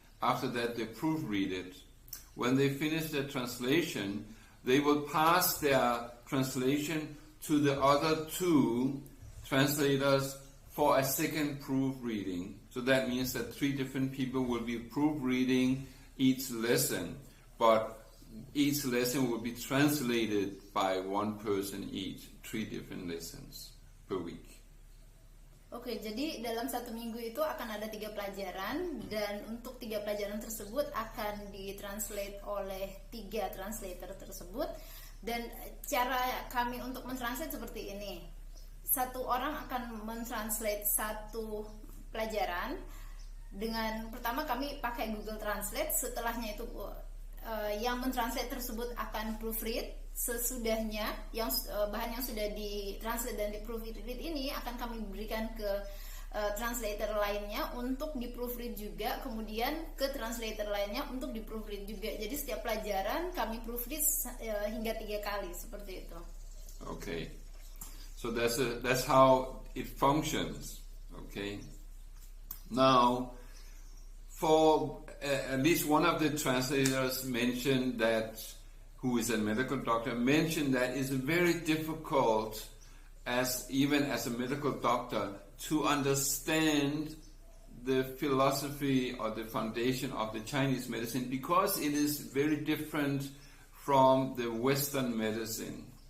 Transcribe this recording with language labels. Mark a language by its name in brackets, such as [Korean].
[English] After that, they proofread it. When they finish their translation, they will pass their translation to the other 2 translators for a second proofreading. So that means that 3 different people will be proofreading each lesson, but each lesson will be translated by 1 person each, 3 different lessons per week. [Indonesian] Oke, jadi dalam 1 minggu itu akan ada 3 pelajaran, dan untuk 3 pelajaran tersebut akan ditranslate oleh 3 translator tersebut. Dan cara kami untuk mentranslate seperti ini. 1 orang akan mentranslate 1 pelajaran dengan, pertama kami pakai Google Translate, setelahnya itu yang mentranslate tersebut akan proofread. Sesudahnya yang bahan yang sudah ditranslate dan di-proofread ini akan kami berikan ke translator lainnya untuk di-proofread juga, kemudian ke translator lainnya untuk di-proofread juga. Jadi setiap pelajaran kami proofread hingga 3 kali, seperti itu. [English] Okay, so that's how it functions. Okay, now for at least one of the translators mentioned that, who is a medical doctor, mentioned that it's very difficult, even as a medical doctor, to understand the philosophy or the foundation of the Chinese medicine, because it is very different from the Western medicine.